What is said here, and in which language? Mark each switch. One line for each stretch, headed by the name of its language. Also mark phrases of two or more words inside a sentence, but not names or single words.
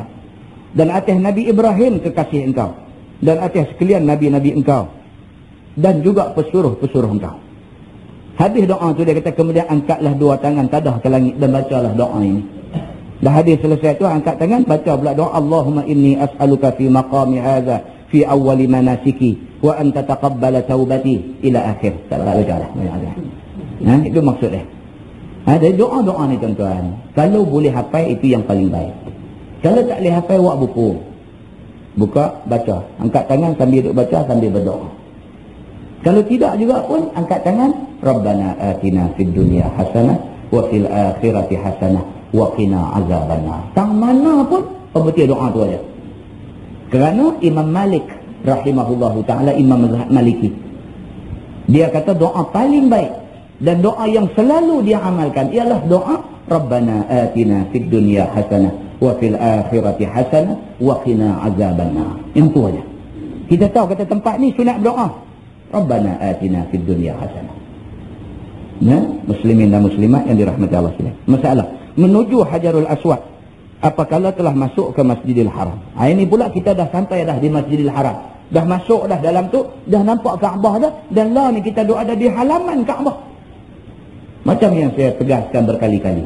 Malay: Dan atas Nabi Ibrahim, kekasih engkau. Dan atas sekalian Nabi-Nabi engkau. Dan juga pesuruh-pesuruh engkau. Habis doa tu dia kata, kemudian angkatlah dua tangan tadah ke langit dan bacalah doa ini. Dah hadis selesai tu angkat tangan, baca pula doa,
Arabic: اللهم إني أسألك في مقامي هذا في أول مناسكي وأنت تقبل توبتي إلى آخر.
Malay: Tak baca lah. Itu maksud dia. Ada doa-doa ni tuan-tuan. Kalau boleh hafal itu yang paling baik. Kalau tak boleh hafal, buat buku. Buka, baca. Angkat tangan sambil duduk baca, sambil berdoa. Kalau tidak juga pun angkat tangan,
Arabic: ربنا آتنا في الدنيا حسنة وفي الآخرة حسنة وقنا عذاب النار.
Malay: Tang mana pun pembetul doa tu aja. Kerana Imam Malik
Arabic: رحمه الله تعالى,
Malay: Imam mazhab Maliki, dia kata doa paling baik dan doa yang selalu dia amalkan ialah doa
Arabic: ربنا آتنا في الدنيا حسنة وفي الآخرة حسنة وقنا عذاب النار.
Malay: Yang tu aja. Kita tahu kata tempat ni sunat berdoa.
Arabic: ربنا آتنا في الدنيا حسنة.
Malay: Muslimin dan muslimat yang dirahmati Allah sekalian. Masalah menuju Hajarul Aswad apabila telah masuk ke Masjidil Haram. Ini pula kita dah sampai dah di Masjidil Haram. Dah masuk dah dalam tu, dah nampak Kaabah dah, dan lah ni kita doa ada di halaman Kaabah. Macam yang saya tegaskan berkali-kali.